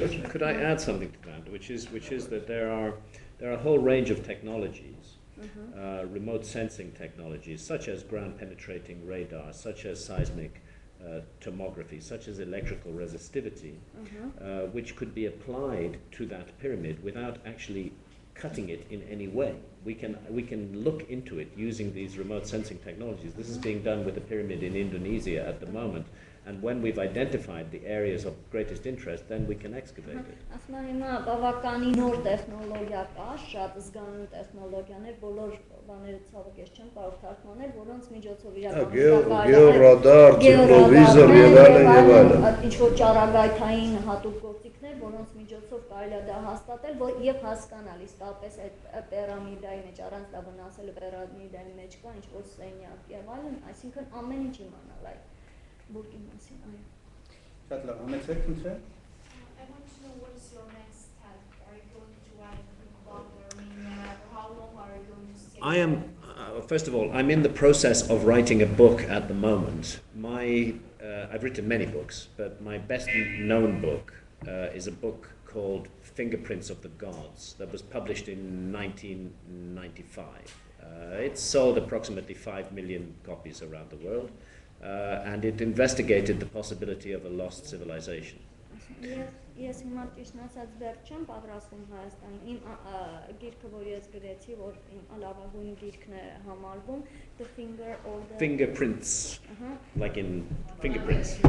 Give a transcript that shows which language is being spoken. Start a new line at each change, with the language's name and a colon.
English: Could I add something to that, which is that there are a whole range of technologies, remote sensing technologies, such as ground penetrating radar, such as seismic tomography, such as electrical resistivity, which could be applied to that pyramid without actually cutting it in any way. We can look into it using these remote sensing technologies. This is being done with the pyramid in Indonesia at the moment. And when we've identified the areas of greatest interest, then we can excavate it.
Armenian: Ասում եմ հիմա բավականին նոր տեխնոլոգիա կա, շատ զգանուն տեխնոլոգիաներ, բոլոր բաները ցավոք ես չեմ կարող թարգմանել, որոնց միջոցով իրականում գեոռադար, ցիկլովիզոր եւ այլն։ Ինչ որ ճառագայթային հատուկ գործիքներ, որոնց միջոցով կարելի է դա հաստատել եւ հասկանալ իսկապես այդ պիրամիդայի մեջ առանց դա վնասելու պիրամիդայի մեջ կա ինչ որ սենյակ եւ այլն, այսինքն ամեն ինչ իմանալ այդ բուրգի մասին, այո։ Շատ լավ, համեցեք ինձ։
English: I want to know what is your next step. Are you going to write a book about Armenia? How long are you going to stay? I am, first of all, I'm in the process of writing a book at the moment. I've written many books, but my best known book is a book called Fingerprints of the Gods that was published in 1995. It sold approximately 5 million copies around the world. And it investigated the possibility of a lost civilization.
Armenian: Ես հիմա ճիշտ ասած դեռ չեմ պատրաստվում Հայաստան։ Իմ գիրքը, որ ես գրեցի, որ իմ լավագույն գիրքն է համարվում,
English: The Finger or the Fingerprints, like in fingerprints.